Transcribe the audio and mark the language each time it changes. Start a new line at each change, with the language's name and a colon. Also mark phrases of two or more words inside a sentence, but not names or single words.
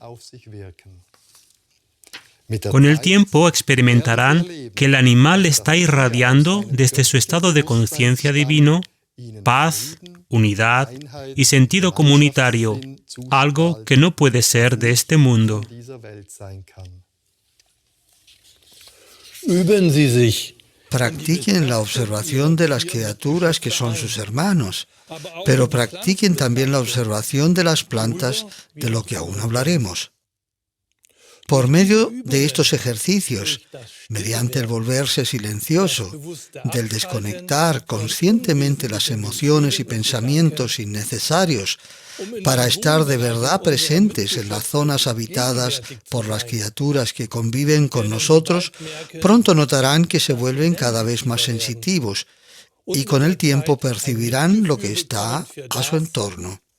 Spanish: Con el tiempo experimentarán que el animal está irradiando desde su estado de conciencia divino paz, unidad y sentido comunitario, algo que no puede ser de este mundo.
German: Üben Sie sich.
Spanish: Practiquen la observación de las criaturas que son sus hermanos, pero practiquen también la observación de las plantas, de lo que aún hablaremos. Por medio de estos ejercicios, mediante el volverse silencioso, del desconectar conscientemente las emociones y pensamientos innecesarios para estar de verdad presentes en las zonas habitadas por las criaturas que conviven con nosotros, pronto notarán que se vuelven cada vez más sensitivos y con el tiempo percibirán lo que está a su entorno.